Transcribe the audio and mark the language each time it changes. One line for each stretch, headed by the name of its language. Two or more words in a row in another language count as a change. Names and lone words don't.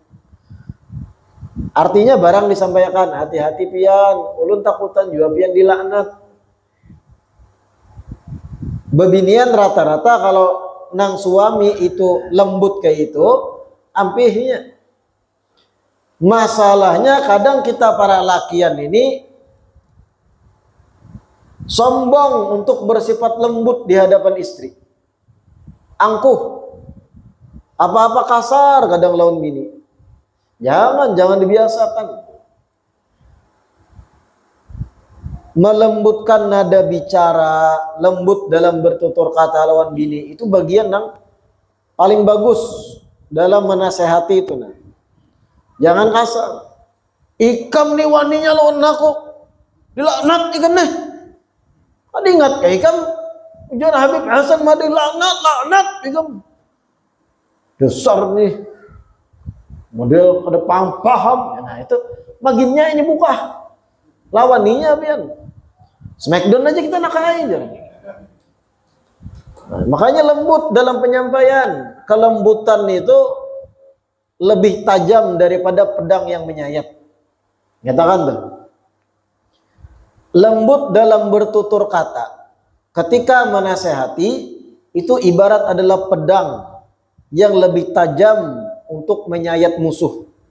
Indonesian: Artinya barang disampaikan,
Banjar: hati-hati pian, ulun takutan juga pian dilaknat. Bebinian rata-rata kalau nang suami itu lembut kayak itu, ampihnya.
Indonesian: Masalahnya kadang kita para lakian ini sombong untuk bersifat lembut di hadapan istri.
Banjar: Angkuh, apa-apa kasar kadang lawan bini.
Indonesian: Jangan dibiasakan. Melembutkan nada bicara, lembut dalam bertutur kata lawan bini, itu bagian yang paling bagus dalam menasehati itu. Nah, jangan kasar.
Banjar: Ikam nih waninya lawan aku, dilaknat ikan nih. Ada ingat kayak ikam? Ujar Habib Hasan Madi laknat ikam. Besar nih. Model kada paham. Nah, itu bagiannya ini buka. Lawaninya pian. Smackdown aja kita nakain.
Indonesian: Nah, makanya lembut dalam penyampaian. Kelembutan itu lebih tajam daripada pedang yang menyayat.
Banjar: Nyatakan tuh.
Indonesian: Lembut dalam bertutur kata. Ketika menasehati, itu ibarat adalah pedang yang lebih tajam untuk menyayat musuh.